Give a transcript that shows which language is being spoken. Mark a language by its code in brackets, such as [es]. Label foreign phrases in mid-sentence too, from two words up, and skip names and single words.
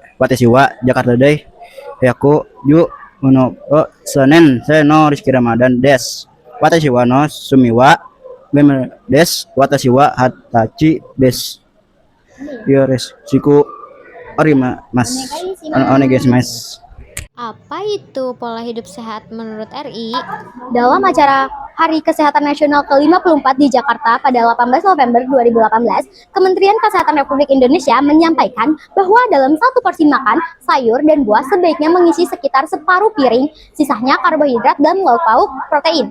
[ja] 私はジャカルタ大110の3年生の Rizky Ramadan です。私はの趣味はゲームです。私は20歳です。よろしくお願いします。 [id] Apa itu pola hidup sehat menurut RI? Dalam acara Hari Kesehatan Nasional ke-54 di Jakarta pada 18 November 2018, Kementerian Kesehatan Republik Indonesia menyampaikan bahwa dalam satu porsi makan, sayur dan buah sebaiknya mengisi sekitar separuh piring, sisanya karbohidrat dan lauk pauk protein.